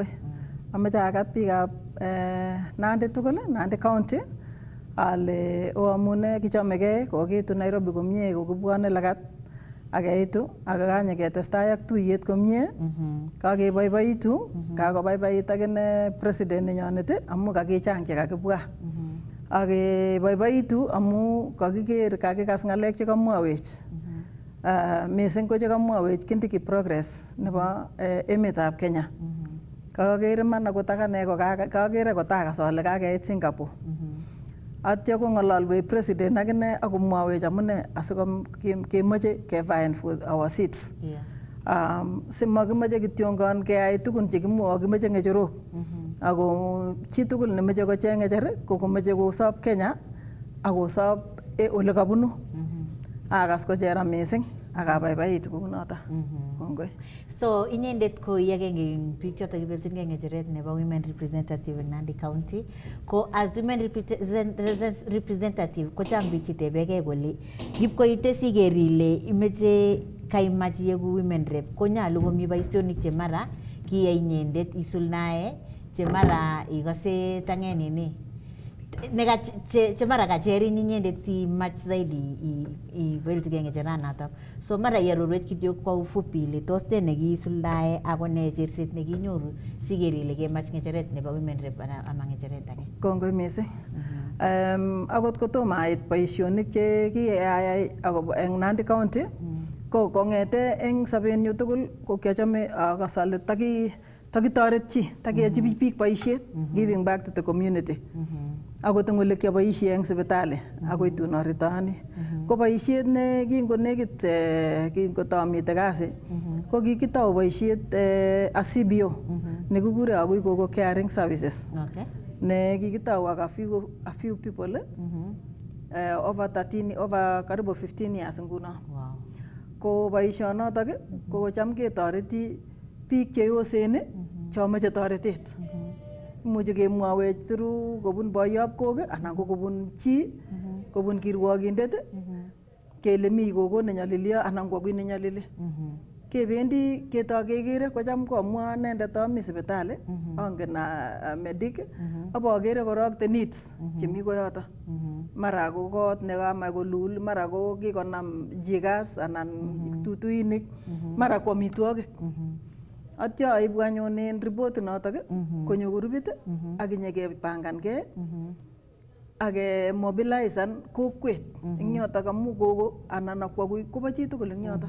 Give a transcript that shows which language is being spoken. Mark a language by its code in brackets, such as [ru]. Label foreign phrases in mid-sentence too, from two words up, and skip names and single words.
[kln] Amaja agat pigap Nandi tugole Nandi county ale o amune kichomege kokitu Nairobi komie kokibwane lagat akeitu akakanye ketestai ak tuyet komie kakeboiboitu kakobaibait akine president nenyonet amu kakichang chekakibwa akeboiboitu amu kakiker kakikas ngalek chekamwawech [en] missing [kln] ko chekamwawech Kindiki progress nebo emetab Kenya. Kakere man akot akane kakere kotakas ale kakeit Singapore. Atya kongalalwech president akine akomwawech amune asikemoche kevying [en] for our seats. [kln] Simakimeche kityongon keyai tugun chekimwoe kimeche ng'echerok. Ako chitugul nemeche kocheng ng'echer ko komeche kosop Kenya akosop ole kabunu. Akas kochera missing akabaibaitu kounoto. Kongoi. So inyendet ko yagenge biik chotok kibeltin ng'echeret nebo [en] women representative in Nandi County [kln] ko as [en] women representative [kln] ko chang biik chitebege kole ngipkoite siker ile imeche kaimach iegu [en] women rep [kln] konyalu komi boisionik chemara kiyai inyendet isulnae chemara ikose tangenini nega chemara kacherin inyendet si mach zaidi ibeltige ng'echeranatok. So mara yarorwech kityo [sw] kwa ufupi [kln] ile tos ne nekiisuldae ako ne cherset nekinyoru siker ile kemach ng'echeret nebo [en] women rep [kln] ama ng'echeret age. [en] Kongoi missing. [kln] Akot kotomo ait boisionik che kiyayai akobo eng Nandi County ko kongete eng sobenyu tugul ko kiachome akas ale takitoret chi takiyochi biik boisiet [en] giving back to the community. [kln] Akot eng ole kiaboisie eng sipitali akoi tun aritoni ko boisiet ne kingonekit kingotamite kasi ko kikitou boisiet a CBO nekikure akoi Gogo Caring Services. ne kikitau ak [en] a few people over [kln] karibu [en] 15 years [kln] nguno. Wow. Ko boisionotok ko kocham ketoreti biik cheyosen chomoche toretet. Imuche kemwowech through kobun boyob kok anan ko kobun chi kobun kirwokindet kele mi gogo nenyolilyo anan ko ki nenyolili. Kebendi ketokekere kocham komwa inendet ami sipitali angen medic abokere korok [en] the needs [kln] chemi koyoto. Mara ko kot nekamach kolul, mara ko kikonam jigas anan tutuinik, mara ko amitwogik. Atyo aibu anyun en report notok konyo grupit ak inyekepangankei ak mobilisan kokwet eng yotok amu gogo anan akwakui kobo chitugul eng yotok.